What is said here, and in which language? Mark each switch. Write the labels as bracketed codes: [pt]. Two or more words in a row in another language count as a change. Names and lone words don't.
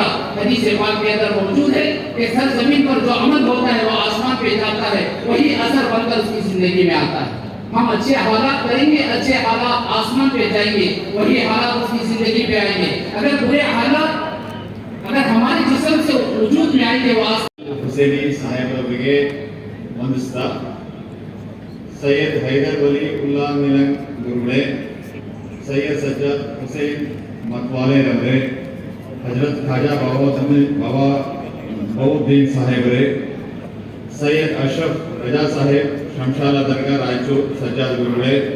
[ur] حدیث پاک کے اندر موجود ہے کہ سر زمین پر جو عمل ہوتا ہے وہ آسمان پہ جاتا ہے، وہی اثر بن کر اس کی زندگی میں آتا ہے. ہم اچھے حالات کریں گے، اچھے حالات آسمان پہ جائیں گے، وہی حالات اس کی زندگی پہ آئیں گے. اگر برے حالات اگر ہمارے جسم سے وجود میں آئیں گے وہ [kn] ಹುಸೇನಿ ಸಾಹೇಬರಿಗೆ ವಂದಿಸ್ತಾ ಸೈಯದ್ ಹೈದರ್ ವಲಿ ಉಲ್ಲಾ ಮಿಲನ್ ಗುರುಗಳೇ, ಸೈಯದ್ ಸಜ್ಜಾದ್ ಹುಸೇನ್ ಮಕ್ವಾಲೆರವರೇ, ಹಜರತ್ ಖಾಜಾ ಬಾಬಾ ಬೌದ್ದೀನ್ ಸಾಹೇಬರೇ, ಸೈಯದ್ ಅಶ್ರಫ್ ರಜಾ ಸಾಹೇಬ್ ಶಂಶಾಲಾ ದರ್ಗಾ ರಾಯಚೂರು ಸಜ್ಜಾದ್ ಗುರುಗಳೇ,